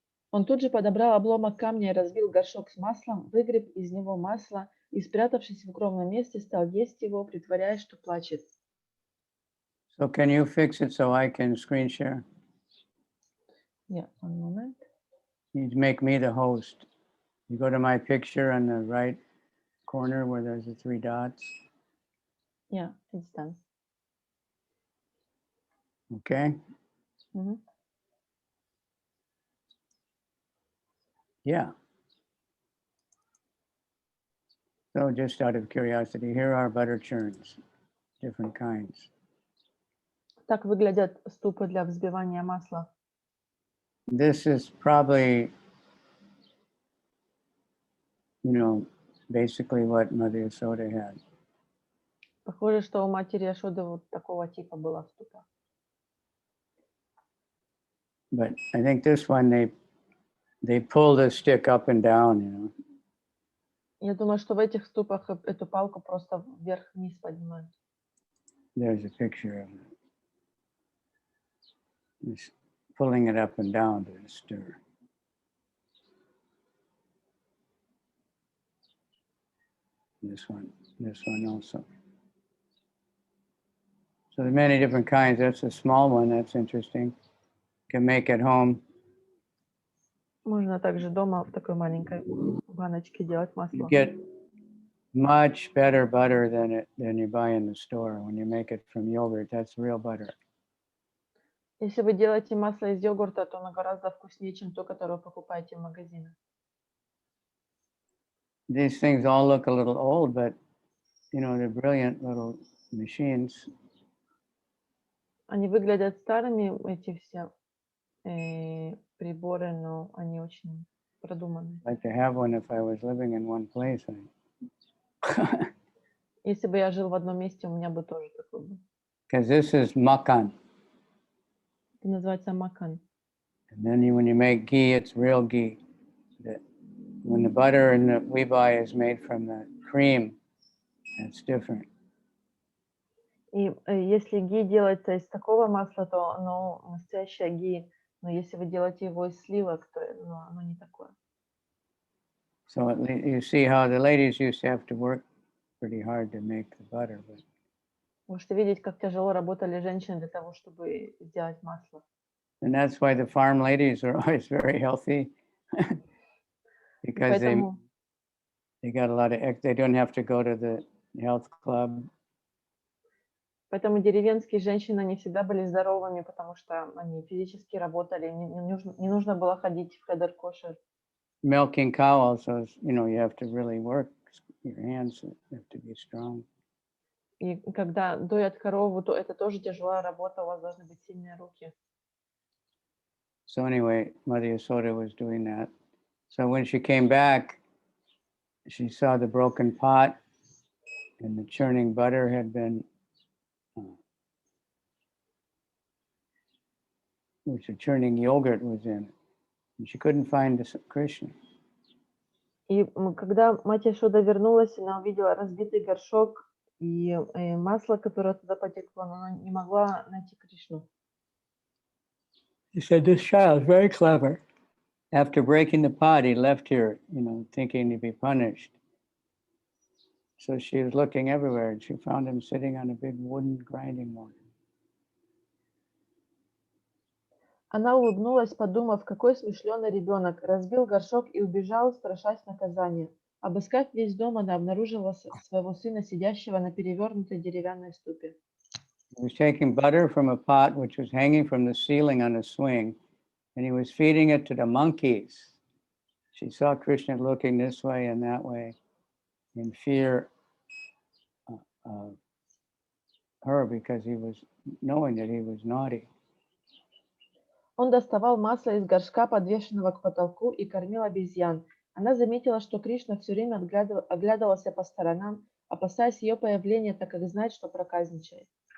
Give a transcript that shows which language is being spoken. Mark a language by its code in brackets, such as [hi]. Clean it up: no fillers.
[ru] Он тут же подобрал обломок камня и разбил горшок с маслом, выгреб из него масло и, спрятавшись в укромном месте, стал есть его, притворяясь, что плачет. [en] So can you fix it so I can screen share? Yeah, one moment. You make me the host. You go to my picture on the right corner where there's the 3 dots. Yeah, it's done. Okay? Мгм. Yeah. So just out of curiosity, here are butter churns, different kinds. [ru] Так выглядят ступы для взбивания масла. [en] This is probably, basically what Mother Yasoda had. [ru] Похоже, что у матери Яшоды вот такого типа была ступа. [en] But I think this one, they pull the stick up and down, [ru] Я думаю, что в этих ступах эту палку просто вверх-вниз поднимают. [en] There's a picture of it. Just pulling it up and down to stir. This one also. So there are many different kinds. That's a small one. That's interesting. Can make at home. [ru] Можно также дома в такой маленькой баночке делать масло. [en] You get much better butter than you buy in the store. When you make it from yogurt, that's real butter. [ru] Если вы делаете масло из йогурта, то оно гораздо вкуснее, чем то, которое вы покупаете в магазинах. [en] These things all look a little old, but they're brilliant little machines. [ru] Они выглядят старыми, эти все приборы, но они очень продуманные. [en] I'd like to have one if I was living in one place. [ru] Если бы я жил в одном месте, у меня бы тоже такой был. [en] Because this is makan. [ru] Это называется макан. [en] And then when you make ghee, it's real ghee. When the butter that we buy is made from the cream, it's different. [ru] И если ги делается из такого масла, то оно настоящее ги. Но если вы делаете его из сливок, то оно не такое. [en] So you see how the ladies used to have to work pretty hard to make the butter. But [ru] Можете видеть, как тяжело работали женщины для того, чтобы сделать масло. [en] and that's why the farm ladies are always very healthy. Because they got a lot of, they don't have to go to the health club. [ru] Поэтому деревенские женщины, они всегда были здоровыми, потому что они физически работали, не нужно было ходить в хедер кошер. [en] Milking cow also, you have to really work. Your hands have to be strong. [ru] И когда доят корову, то это тоже тяжелая работа, у вас должны быть сильные руки. [en] So anyway, Mother Yasoda was doing that. So when she came back, she saw the broken pot and the churning butter had been, which the churning yogurt was in it. And she couldn't find Krishna. [ru] И когда мать Яшода вернулась, она увидела разбитый горшок и масло, которое туда потекло, но она не могла найти Кришну. [en] She said, this child is very clever. After breaking the pot, he left here, thinking to be punished. So she was looking everywhere, and she found him sitting on a big wooden grinding board. [ru] Она улыбнулась, подумав, какой смышленый ребенок, разбил горшок и убежал, страшась наказания. Обыскав весь дом, она обнаружила своего сына, сидящего на перевернутой деревянной ступе. [en] He was taking butter from a pot which was hanging from the ceiling on a swing, and he was feeding it to the monkeys. She saw Krishna looking this way and that way in fear of her because he was knowing that he was naughty. [ru] Он доставал масло из горшка, подвешенного к потолку, и кормил обезьян. Она заметила, что Кришна все время оглядывался по сторонам, опасаясь ее появления, так как знает, что проказничает.